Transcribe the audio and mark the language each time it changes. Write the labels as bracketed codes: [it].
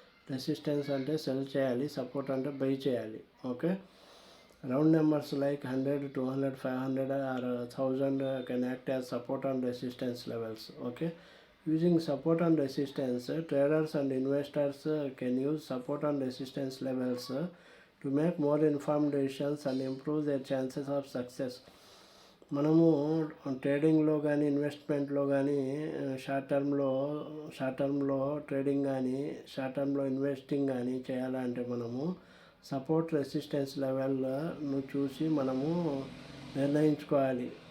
[te] Resistance అంటే cell చేయాలి, support అంటే బై చేయాలి. Okay. [en] Round numbers like 100, 200, 500 or 1000 can act as support and resistance levels. Okay. Using support and resistance, traders and investors can use support and resistance levels to make more informed decisions and improve their chances of success. [te] మనము ట్రేడింగ్లో కానీ ఇన్వెస్ట్మెంట్లో కానీ short టర్మ్లో trading కానీ short టర్మ్లో investing కానీ చేయాలంటే మనము సపోర్ట్ రెసిస్టెన్స్ లెవెల్ను చూసి మనము నిర్ణయించుకోవాలి.